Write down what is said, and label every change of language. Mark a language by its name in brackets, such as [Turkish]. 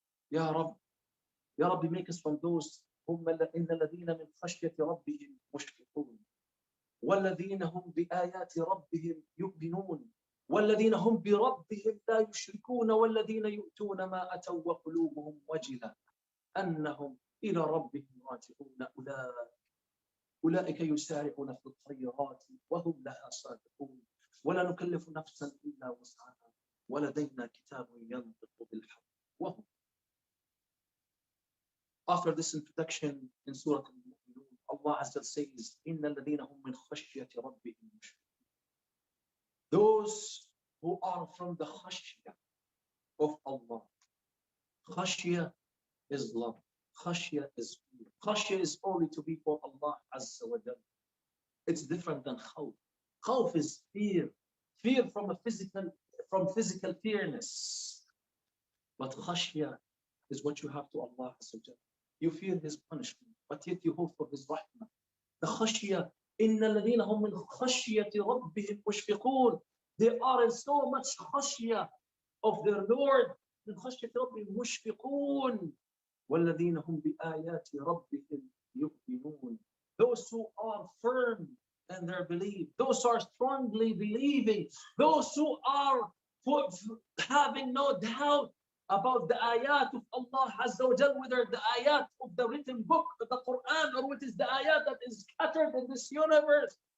[Arabic] Ya Rabbi, [English] make us from those [Arabic] إن الذين من خشية ربهم مشفقون والذين هم بآيات ربهم يؤمنون والذين هم بربهم لا يشركون والذين يؤتون ما أتوا وقلوبهم وجلة أنهم إلى ربهم راجعون أولئك يسارعون في الخيرات وهم لها صادقون ولا نكلف نفسا إلا وسعها ولدينا كتاب ينطق بالحق وهم. [English] After this introduction in Surah Al-Mu'minun, Allah Azza says, [Arabic] إِنَّ الَّذِينَ هُمْ مِنْ خَشْيَةِ رَبِّهِمْ مُشْفِقُونَ. [English] Those who are from the khashya of Allah. Khashya is love. Khashya is fear. Khashya is only to be for Allah Azza wa Jalla. It's different than khawf. Khawf is fear. Fear from physical fearness. But khashya is what you have to Allah Azza wa Jalla. You fear His punishment, but yet you hope for His rahmah. [Arabic] The khashya, إِنَّ الَّذِينَ هُمْ مِنْ خَشْيَةِ رَبِّهِمْ مُشْفِقُونَ. [English] They are in so much khashya of their Lord. [Arabic] مِنْ خَشْيَةِ رَبِّهِمْ مُشْفِقُونَ وَالَّذِينَ هُمْ بِآيَاتِ رَبِّهِمْ يُؤْمِنُونَ. [English] Those who are firm in their belief, those who are strongly believing, those who are having no doubt about the ayat of Allah Azza wa Jal, whether the ayat of the written book, the Quran, or what is the ayat that is scattered in this universe.